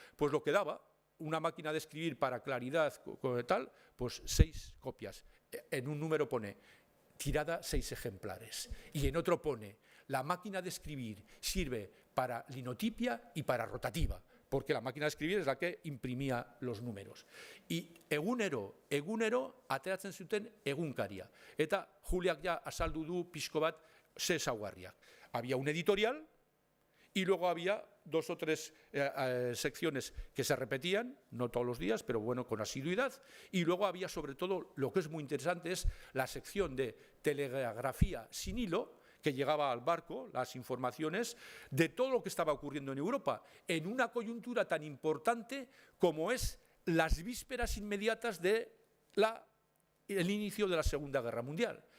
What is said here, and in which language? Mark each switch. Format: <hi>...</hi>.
<es>Pues lo que daba una máquina de escribir para claridad, tal, pues 6 copias. En un número pone tirada 6 ejemplares y en otro pone la máquina de escribir sirve para linotipia y para rotativa, porque la máquina de escribir es la que imprimía los números.</es> <eu>Y egunero ateratzen zuten egunkaria. Eta Juliak ja azaldu du pixko bat ze ezaugarriak.</eu> <es>Había un editorial y luego había 2 o 3 secciones que se repetían, no todos los días, pero bueno, con asiduidad. Y luego había sobre todo, lo que es muy interesante, es la sección de telegrafía sin hilo, que llegaba al barco, las informaciones de todo lo que estaba ocurriendo en Europa, en una coyuntura tan importante como es las vísperas inmediatas del inicio de la Segunda Guerra Mundial.</es>